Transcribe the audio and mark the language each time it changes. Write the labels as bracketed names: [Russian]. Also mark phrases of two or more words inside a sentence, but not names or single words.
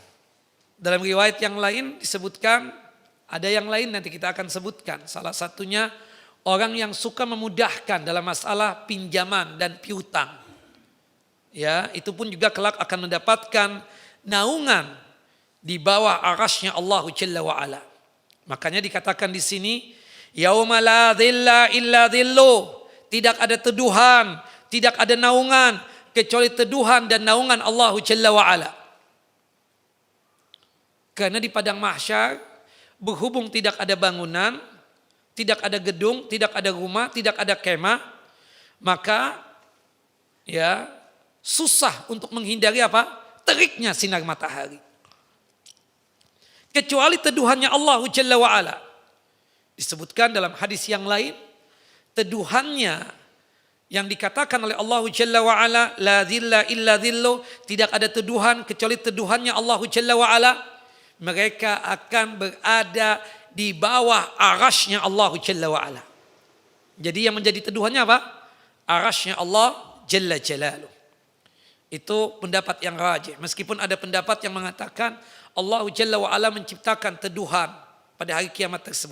[Indonesian] Dalam riwayat yang lain disebutkan, ada yang lain nanti kita akan sebutkan. Salah satunya orang yang suka memudahkan dalam masalah pinjaman dan piutang. Ya, itu pun juga kelak akan mendapatkan naungan di bawah arasy-Nya Allah [Arabic] جل وعلا. [Indonesian] Makanya dikatakan di sini, [Arabic] يوم لا ظل إلا ظله. [Indonesian] Tidak ada teduhan, tidak ada naungan kecuali teduhan dan naungan Allah [Arabic] جل وعلا. [Indonesian] Karena di padang mahsyar berhubung tidak ada bangunan, tidak ada gedung, tidak ada rumah, tidak ada kemah, maka ya susah untuk menghindari apa? Teriknya sinar matahari. Kecuali teduhannya Allah [Arabic] جل وعلا. [Indonesian] Disebutkan dalam hadis yang lain, teduhannya yang dikatakan oleh Allah [Arabic] جل وعلا, لا ظل إلا ظله, [Indonesian] tidak ada teduhan kecuali teduhannya Allah [Arabic] جل وعلا. [Indonesian] Mereka akan berada di bawah arasy-Nya Allah [Arabic] جل وعلا. [Indonesian] Jadi yang menjadi teduhannya apa? Arasy-Nya Allah [Arabic] جل جلاله. [Indonesian] Itu pendapat yang rajih. Meskipun ada pendapat yang mengatakan Allah [Arabic] جل وعلا [Indonesian] menciptakan teduhan pada hari kiamat tersebut.